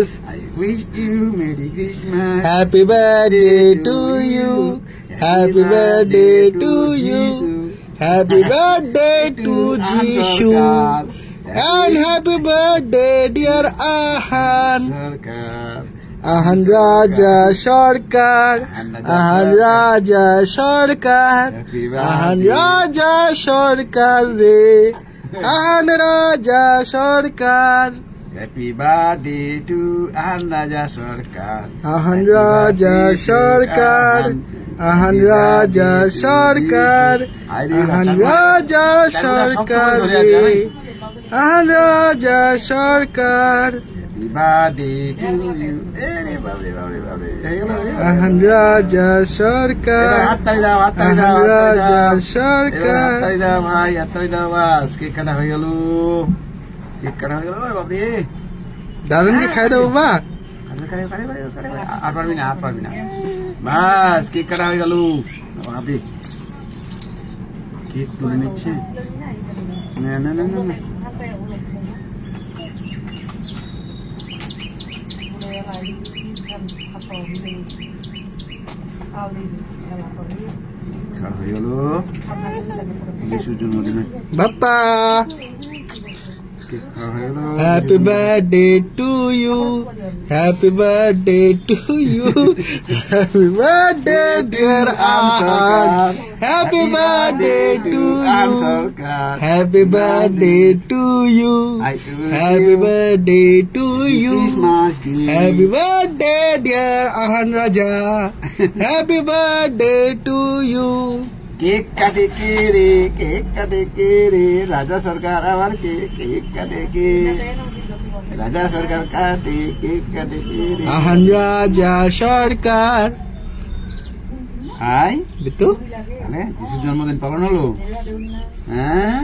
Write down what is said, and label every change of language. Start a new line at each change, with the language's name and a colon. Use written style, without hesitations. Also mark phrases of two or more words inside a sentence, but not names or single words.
English: I wish you Merry Christmas. Happy birthday to you. Happy birthday to you. Happy birthday to Jishu. And happy birthday dear Ahan. Ahan Raja Sarkar. Ahan Raja Sarkar. Ahan Raja Sarkar re. Ahan Raja Sarkar. Happy birthday to Ahan Raja Sarkar. Ahan Raja Sarkar. Ahan Raja Sarkar. Ahan Raja Sarkar re. Ahan Raja Sarkar. Happy birthday to you. Ahan Raja Sarkar. Ahan Raja Sarkar.
Bangla: কেক কাটা হয়ে গেল। কেক কাটা হয়ে গেল বাবরে। দাদানকে খাই দাও বাবা। আর পারবি না, আর পারবি না। বাস কেক কাটা হয়ে গেল বাবরে। কেক তুলে নিচ্ছে। না না না না। হয়ে গেল যিশুর জন্মদিনে বাপ্পা। কেক খাওয়া হয়ে গেল।
English: Happy birthday to you. Happy birthday to you. Happy birthday dear Ahan. Happy birthday to you. Happy birthday to you. Happy birthday to you. Happy birthday dear Ahan Raja. Happy birthday to you.
Bangla: কেক কাটে কে রে, কেক কাটে কে রে, রাজা সরকার আবার কেক কাটে কে, রাজা সরকার কাটে কেক কাটে কে রে। Ahan Raja Sarkar. হাই বিতু মানে যিশুর জন্মদিন পালন হলো। হ্যাঁ